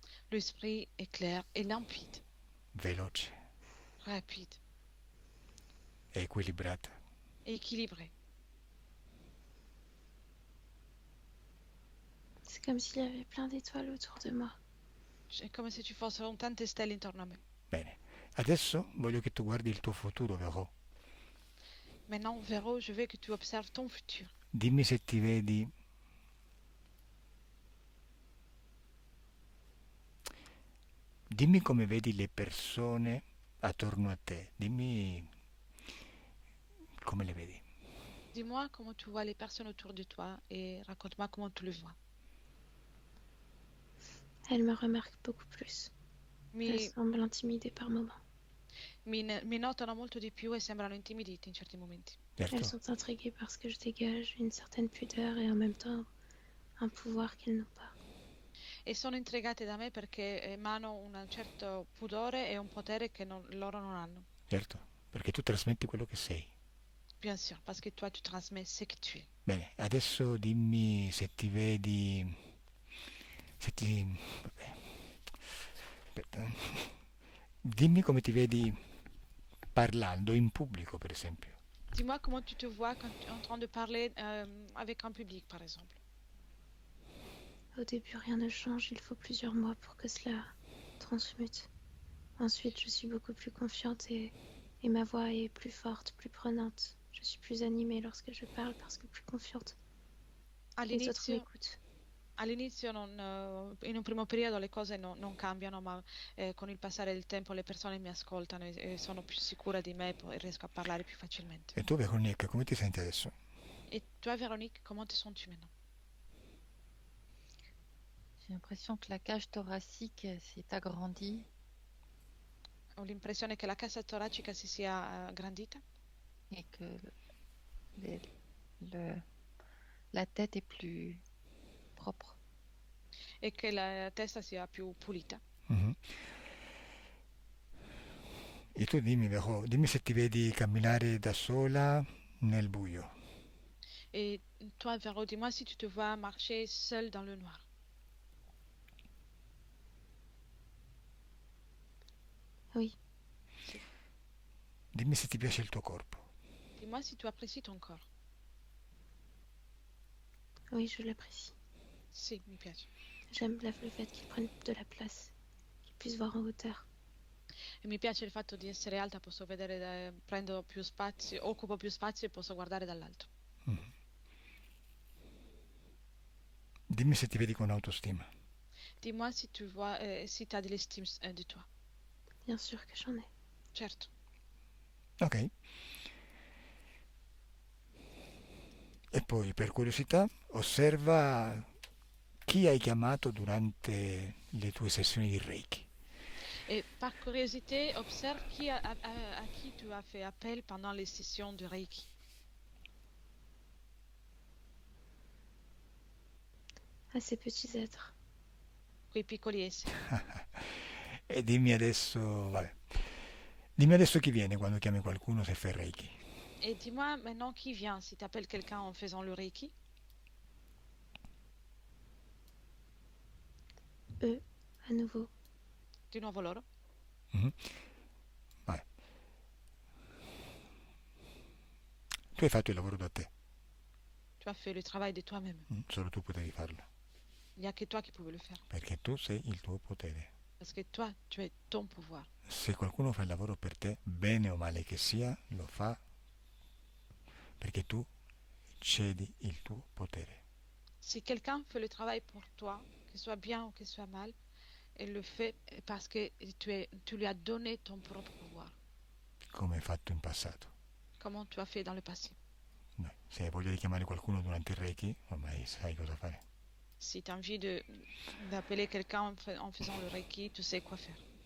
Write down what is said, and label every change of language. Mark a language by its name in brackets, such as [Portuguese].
[French] L'esprit est clair et limpide, [Italian] veloce, [French] rapide [Italian] e equilibrata. [French] et équilibré. C'est comme s'il y avait plein d'étoiles autour de moi. [Italian] È come se ci fossero tante stelle intorno a me. Bene, adesso voglio che tu guardi il tuo futuro, Vero. [French] Maintenant, Véro, je veux que tu observes ton futur. [Italian] Dimmi se ti vedi. Dimmi come vedi le persone attorno a te. Dimmi come le vedi. [French] Dis-moi comment tu vois les personnes autour de toi et raconte-moi comment tu le vois. Elle me remarque beaucoup plus. Elle [Italian] Mi, [French] semble intimidée par moments. [Italian] mi notano molto di più e sembrano intimiditi in certi momenti. [French] Elles [Italian] Certo, [French] sont intriguées parce que je dégage une certaine pudeur et en même temps un pouvoir qu'elles n'ont pas. [Italian] E sono intrigate da me perché emano un certo pudore e un potere che loro non hanno. certo, perché tu trasmetti quello che sei. [French] Bien sûr, parce que toi, tu transmets ce que tu es. [Italian] Bene, adesso dimmi se ti vedi. Se ti. Vabbè. Aspetta. Dimmi come ti vedi parlando in pubblico, per esempio. [French] Dis-moi comment tu te vois quand tu es en train de parler avec un public, par exemple. Au début, rien ne change, il faut plusieurs mois pour que cela transmute. Ensuite, je suis beaucoup plus confiante et ma voix est plus forte, plus prenante. Je suis plus animée lorsque je parle parce que plus confiante. Les autres [Italian] All'inizio, [French] m'écoutent. [Italian] all'inizio in un primo periodo le cose non cambiano, ma con il passare del tempo le persone mi ascoltano e sono più sicura di me e riesco a parlare più facilmente. E tu, Veronica, come ti senti adesso? [French] Et toi, Véronique, comment te sens-tu maintenant? J'ai l'impression que la cage thoracique s'est agrandie [Italian] Ho l'impressione che la cassa toracica si sia aggrandita [French] et que les- le- la tête est plus propre. [Italian] e che la testa sia più pulita. Mhm. E tu dimmi, Vero, dimmi se ti vedi camminare da sola nel buio. [French] Et toi, Véro, dis-moi si tu te vois marcher seul dans le noir. Oui, [Italian] Sì. Dimmi se ti piace il tuo corpo. [French] Dis-moi si tu apprécies ton corps. oui, je l'apprécie. [Italian] Sì, mi piace. [French] J'aime le fait qu'il prenne de la place, qu'il puisse voir en hauteur. [Italian] E mi piace il fatto di essere alta, posso vedere, prendo più spazio, occupo più spazio e posso guardare dall'alto. Mhm. Dimmi se ti vedi con autostima. [French] Dis-moi si tu vois, si tu as de l'estime de toi. Bien sûr que j'en ai. [Italian] Certo. Ok. E poi, per curiosità, osserva chi hai chiamato durante le tue sessioni di Reiki. [French] Et par curiosité, observe à qui tu as fait appel pendant les sessions de Reiki. À ces petits êtres. [Italian] Quei piccoli esseri. E dimmi adesso, vabbè, dimmi adesso chi viene quando chiami qualcuno se fai Reiki. [French] Et dis-moi maintenant qui vient si tu appelles quelqu'un en faisant le Reiki. Eux, à nouveau. [Italian] Di nuovo loro. Mhm. Vabbè. Tu hai fatto il lavoro da te, [French] Tu as fait le travail de toi-même. [Italian] solo tu potevi farlo, [French] Il n'y a que toi qui pouvais le faire. [Italian] perché tu sei il tuo potere. [French] Parce que toi, tu es ton pouvoir. [Italian] Se qualcuno fa il lavoro per te, bene o male che sia, lo fa perché tu cedi il tuo potere. [French] Si quelqu'un fait le travail pour toi, que ce soit bien ou que ce soit mal, elle le fait parce que tu lui as donné ton propre pouvoir, [Italian] Come hai fatto in passato. [French] comment tu as fait dans le passé. [Italian] Beh, se hai voglia di chiamare qualcuno durante il Reiki, ormai sai cosa fare. [French] Si tu as envie d'appeler quelqu'un en faisant le Reiki, tu sais quoi faire.